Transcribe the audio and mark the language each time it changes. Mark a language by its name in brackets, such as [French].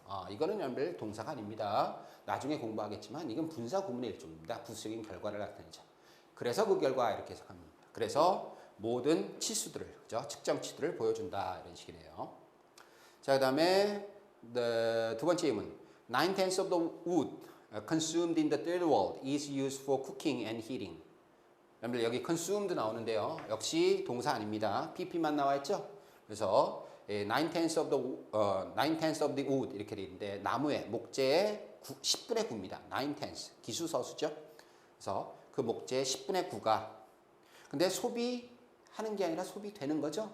[Korean] 이거는 여러분들 동사가 아닙니다. 나중에 공부하겠지만 이건 분사 구문의 일종입니다. 부수적인 결과를 나타내죠. 그래서 그 결과 이렇게 해석합니다. 그래서 모든 치수들을, 그죠? 측정치들을 보여준다 이런 식이네요. 자, 그다음에 두 번째 예문. [English] 9/10 of the wood consumed in the third world is used for cooking and heating. [Korean] 여러분들 여기 consumed 나오는데요. 역시 동사 아닙니다. pp만 나와 있죠. 그래서 9/10 of the wood 이렇게 되어 있는데 나무의 목재의 10분의 9입니다. 9/10 기수서수죠. 그래서 그 목재의 10분의 9가 근데 소비하는 게 아니라 소비되는 거죠.